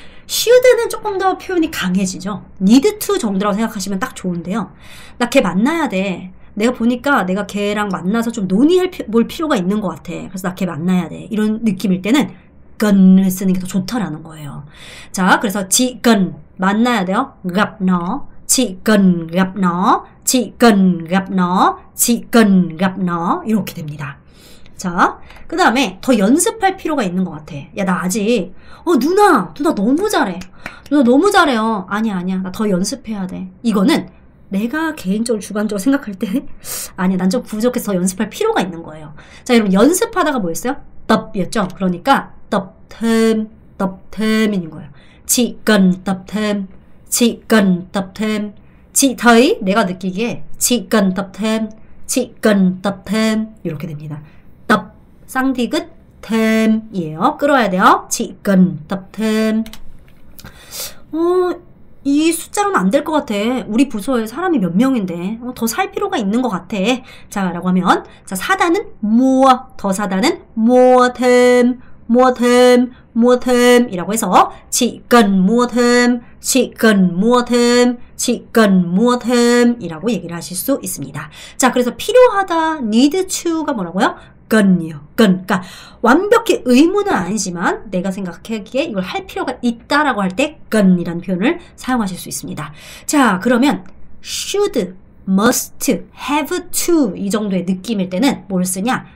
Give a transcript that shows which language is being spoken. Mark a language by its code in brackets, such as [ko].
[ko] should는 조금 더 표현이 강해지죠. [en] need to [ko] 정도라고 생각하시면 딱 좋은데요. 나 걔 만나야 돼. 내가 보니까 내가 걔랑 만나서 좀 논의할 필요가 있는 것 같아. 그래서 나 걔 만나야 돼. 이런 느낌일 때는 건을 쓰는 게 더 좋다라는 거예요. 자, 그래서 [vi] chị cần [ko] 만나야 돼요. [vi] gặp nó, chị cần gặp nó, chị cần gặp nó, chị cần gặp nó [ko] 이렇게 됩니다. 자, 그 다음에 더 연습할 필요가 있는 것 같아. 야, 나 아직 누나 너무 잘해. 누나 너무 잘해요. 아니야, 나 더 연습해야 돼. 이거는 내가 개인적으로 주관적으로 생각할 때 아니야, 난 좀 부족해서 더 연습할 필요가 있는 거예요. 자, 여러분 연습하다가 뭐였어요? tập 이었죠. 그러니까 [vi] tập thêm, [ko] 인 거예요. [vi] chị cần tập thêm, chị cần tập thêm. chị thấy, [ko] 내가 느끼기에 [vi] chị cần tập thêm, chị cần tập thêm [ko] 이렇게 됩니다. [vi] tập [ko] 쌍디귿 [vi] thêm 이에요. [ko] 끌어야 돼요. [vi] chị cần tập thêm. [ko] 이 숫자로는 안 될 것 같아. 우리 부서에 사람이 몇 명인데 더 살 필요가 있는 것 같아. 자, 라고 하면 자, 사다는 [vi] mua, 더 사다는 mua thêm, mua thêm, mua thêm 이라고 해서 chị cần mua thêm, chị cần mua thêm, chị cần mua thêm [ko] 이라고 얘기를 하실 수 있습니다. 자, 그래서 필요하다, [en] need to [ko] 가 뭐라고요? 건이요. 건. 그러니까 완벽히 의무는 아니지만 내가 생각하기에 이걸 할 필요가 있다라고 할 때 건이라는 표현을 사용하실 수 있습니다. 자, 그러면 [en] should, must, have to [ko] 이 정도의 느낌일 때는 뭘 쓰냐?